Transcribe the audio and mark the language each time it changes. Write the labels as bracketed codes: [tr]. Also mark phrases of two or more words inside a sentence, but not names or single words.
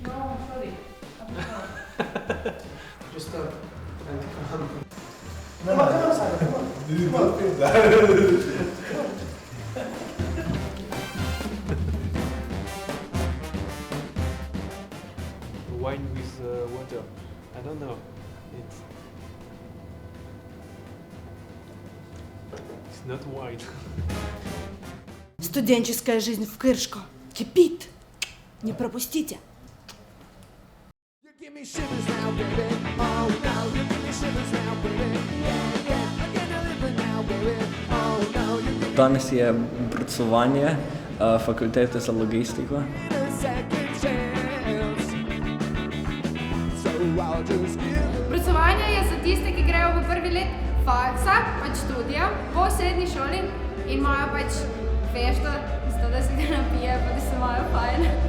[en] No, sorry. Just come on. Wine with water. I don't know. It's not wine. [ru] Студенческая жизнь в Кршко кипит. Не пропустите. [sl] Danes je Brucovanje Fakultete za logistiko. Brucovanje je za tiste, ki grejo v prvi let faksa, pač študija, po srednji šoli in imajo pač fešto, zato da se ga napije, pa da se imajo fajn.